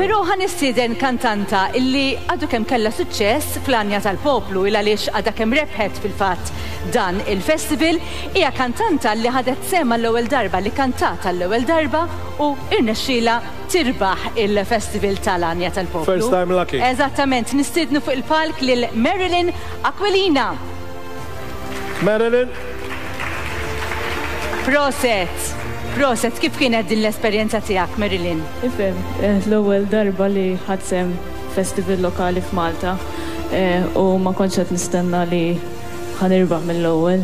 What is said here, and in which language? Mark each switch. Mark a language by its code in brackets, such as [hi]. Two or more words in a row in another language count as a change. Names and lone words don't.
[mt] Però ħanistieden kantanta illi għadu kemm kellha suċċess fl-Anja tal-Poplu il għaliex għadha kemm rebħet fil-fatt dan il-festival, hija kantanta li ħadet sema l-ewwel darba li kantata l-ewwel darba u irnexxiela tirbaħ il-festival tal-Anja tal-Poplu. [en] First time lucky. [mt] Eżattament, nistiednu fuq il-palk lil Marilyn Aquilina. Marilyn. Proset, kif kienet din l-esperjenza tiegħek, Marilyn? Ifhem, l-ewwel darba li ħadsem festival lokali f'Malta u ma kontx qed nistenna li ħanirbaħ mill-ewwel.